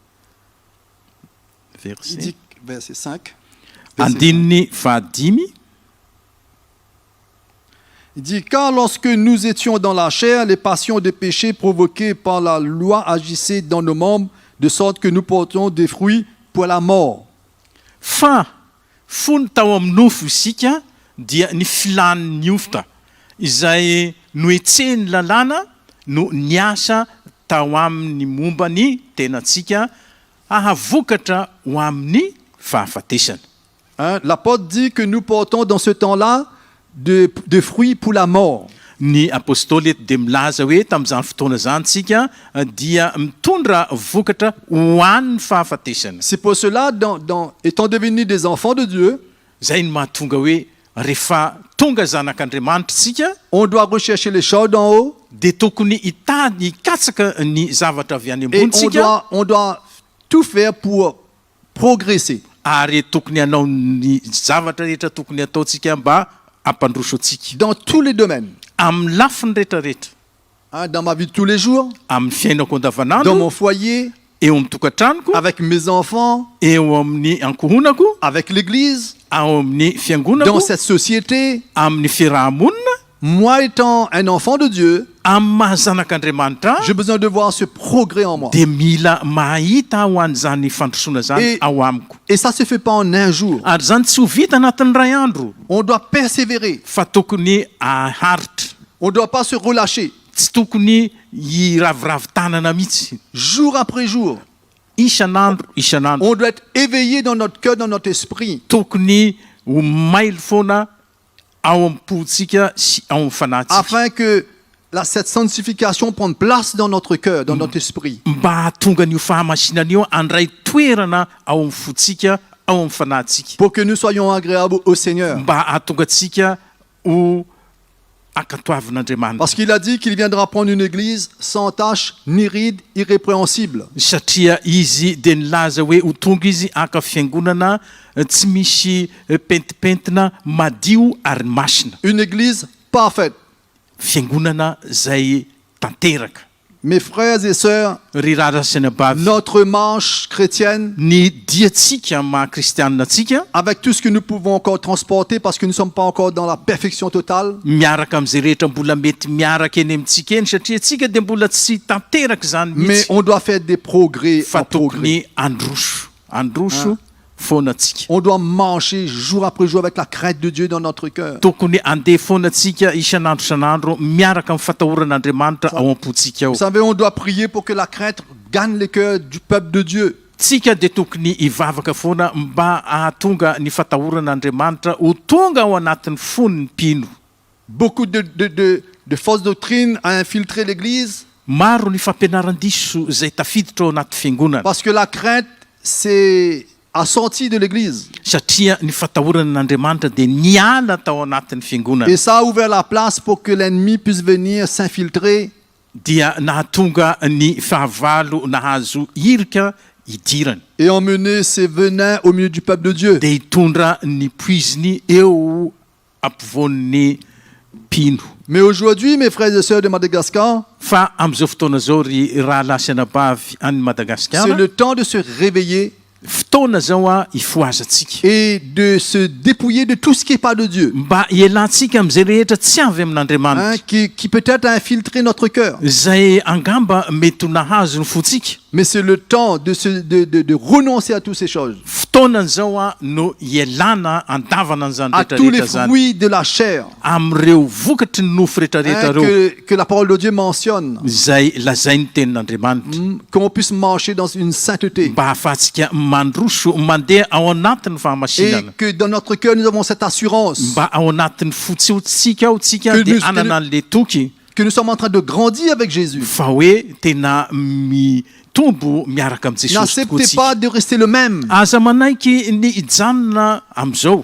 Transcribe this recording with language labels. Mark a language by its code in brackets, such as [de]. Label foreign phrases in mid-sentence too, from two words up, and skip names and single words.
[fr] Il dit, verset 5. [mg] andininy fahadimy. [fr] Il dit, car lorsque nous étions dans la chair, les passions de péché provoquées par la loi agissaient dans nos membres, de sorte que nous portions des fruits pour la mort. [mg] Fa fony tao amin'ny nofo isika dia ny filany niofotra izay noetseny lalàna no niasa tao amin'ny momba ny tenantsika ahavokatra ho amin'ny fahafatesana. [fr] Hein, l'apôtre dit que nous portons dans ce temps-là de fruits pour la mort. [mg] Ny apôstôly eto dia milaza hoe tamin'izany fotoana zany tsika dia mitondra vokatra ho an'ny fahafatesana. [fr] C'est pour cela, étant devenus des enfants de Dieu, [mg] Zay ny mahatonga hoe rehefa tonga zanak'Andriamanitra tsika [fr] on doit rechercher les choses d'en haut [mg] dia tokony hitady hikatsaka ny zavatra avy any [fr] et [mg] ambony tsika [fr] on doit tout faire pour progresser. [mg] ary tokony hanao ny zavatra rehetra tokony ataontsika mba hampandroso antsika [fr] Dans tous les domaines. [mg] amin'ny lafiny rehetrarehetra, [fr] Hein, dans ma vie de tous les jours, [mg] amin'ny fiainako [fr] dans [mg] andavanandro, [fr] mon foyer, [mg] eo amin'ny tokantranoko, [fr] avec mes enfants, [mg] eo amin'ny ankohonako, [fr] avec l'église, [mg] ao amin'ny [fr] dans [mg] fiangonako, [fr] cette société. [mg] amin'ny fiarahamonina, [fr] Moi étant un enfant de Dieu, [mg] amin'ny mahazanak'Andriamanitra, [fr] j'ai besoin de voir ce progrès en moi. [mg] dia mila mahita ho an'izany fandrosoana zany [fr] Et- [mg] ao amiko. [fr] Et ça ne se fait pas en un jour. [mg] Ary zany tsy ho vita anatin'ny ray andro, [fr] On doit persévérer. [mg] fa tokony aharitra, [fr] On ne doit pas se relâcher. [mg] tsy tokony hiravoravo tanana mihitsy. [fr] Jour après jour, [mg] Isanandro, isanandro. [fr] on doit être éveillé dans notre cœur, dans notre esprit. [mg] Tokony ho mailo foana ao am-pontsika sy ao amin'ny fanahintsika [fr] Afin que cette sanctification prenne place dans notre cœur, dans notre esprit. [mg] mba hatonga an'io fahamasinana io andray toerana ao amin'ny fontsika, ao amin'ny fanahintsika, [fr] Pour que nous soyons agréables au Seigneur. [mg] mba hatonga antsika ho akatoavin'Andriamanitra. [fr] Parce qu'il a dit qu'il viendra prendre une église sans tache, ni ride, irrépréhensible. [mg] Satria izy dia nilaza hoe ho tonga izy aka fiangonana tsy misy pentipentina, madio ary masina, [fr] Une église parfaite. [mg] fiangonana zay tanteraka. [fr] Mes frères et sœurs, [mg] Ry rahalahy sy anabavy, [fr] notre marche chrétienne, [mg] ny diatsika maha-kristianina atsika [fr] avec tout ce que nous pouvons encore transporter, parce que nous ne sommes pas encore dans la perfection totale, [mg] miaraka amin'izay rehetra mbola mety miaraka eny amintsika eny satria tsika dia mbola tsy tanteraka zany [fr] mais [mg] mihitsy, [fr] on doit faire des progrès [mg] fa [fr] en progrès. [mg] tokony androso foana atsika, [fr] On doit marcher jour après jour avec la crainte de Dieu dans notre cœur. [mg] tokony andeha foana atsika isanandro isanandro miaraka amin'ny fatahoran'Andriamanitra ao am-pontsika ao. [fr] Vous savez, on doit prier pour que la crainte gagne les cœurs du peuple de Dieu. [mg] tsika dia tokony hivavaka foana mba ahatonga ny fatahoran'Andriamanitra ho tonga ao anatin'ny fon'ny mpino. [fr] Beaucoup de fausses doctrines a infiltré l'Église [mg] Maro ny fampianaran-diso izay tafiditra ao anaty fiangonana [fr] parce que la crainte a sorti de l'Église. [mg] satria ny fatahoran'Andriamanitra dia niala tao anatin'ny fiangonana. [fr] Et ça a ouvert la place pour que l'ennemi puisse venir s'infiltrer [mg] Dia nahatonga ny fahavalo nahazo irika hidirana [fr] et emmener ses venins au milieu du peuple de Dieu. [mg] dia hitondra ny poiziny eo ampovoan'ny mpino. [fr] Mais aujourd'hui, mes frères et sœurs de Madagascar, [mg] Fa amin'izao fotoana zao ry rahalahy sy anabavy any [fr] c'est [mg] Madagasikara, [fr] le temps de se réveiller [mg] fotoana zao ifoazatsika [fr] et de se dépouiller de tout ce qui n'est pas de Dieu, [mg] mba ialantsika amin'izay rehetra tsy avy amin'Andriamanitra [fr] qui peut-être a infiltré notre cœur. [mg] izay angamba mety ho nahazo ny fotsika. [fr] Mais c'est le temps de renoncer à toutes ces choses, [mg] Fotoanan'izao no ialana andavana an'izany [fr] à tous les [mg] rehetrarehetra zany [fr] fruits de la chair [mg] amin'ireo vokatry ny nofo rehetrarehetra reo [fr] que la parole de Dieu mentionne, [mg] izay lazay ny tenin'Andriamanitra [fr] qu'on puisse marcher dans une sainteté. [mg] mba hahafahantsika mandroso mandeha ao anatin'ny [fr] Et [mg] fahamasinana, [fr] que dans notre cœur, nous avons cette assurance [mg] mba ao anatin'ny fotsiotsika ao tsika [fr] Que [mg] dia [fr] nous- [mg] anana an'le toky [fr] que nous sommes en train de grandir avec Jésus. [mg] fa hoe tena mitombo miaraka amin'i Jesosy [fr] N'acceptez [mg] tokoatsika. [fr] pas de rester le même, [mg] Aza manaiky ny hijanona amin'izao